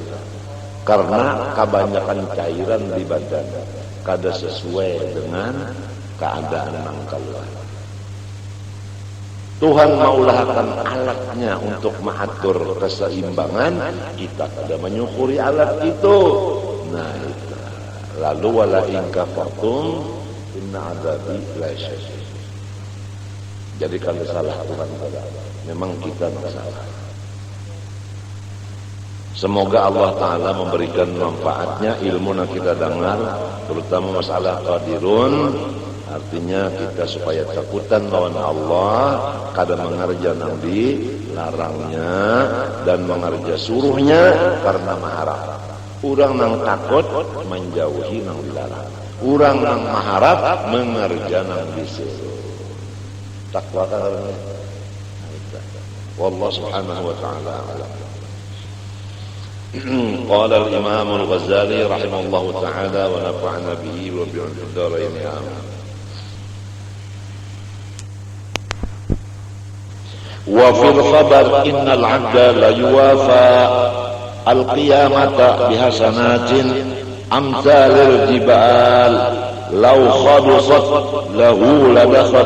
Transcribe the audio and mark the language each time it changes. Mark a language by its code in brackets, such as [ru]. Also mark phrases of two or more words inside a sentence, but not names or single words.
[bjn] Karena kebanyakan cairan di badan kada sesuai dengan keadaan nang kaluar. Tuhan maulahkan alatnya untuk mengatur keseimbangan, kita kada menyukuri alat itu. [id] Nah itu. Lalu [ar] ولئن كفرتم إن عذابي لشديد. [bjn] Jadi kalau salah Tuhan kada, memang kita salah. [id] Semoga Allah Ta'ala memberikan manfaatnya ilmu yang kita dengar, terutama masalah qadirun. [bjn] Artinya kita supaya takutan lawan Allah, kada mengerja nang dilarangnya dan mengerja suruhnya karena maharap. Urang nang takut menjauhi nang dilarang. Urang nang maharap mengerja nang disuruh. [id] Takwa karena [ar] والله سبحانه وتعالى أعلم. قال الإمام الغزالي رحمه الله تعالى ونفعنا به وبعلوم الدارين آمين. وفي الخبر إن العبد ليوافى القيامة بحسنات أمثال الجبال لو خلصت له لدخل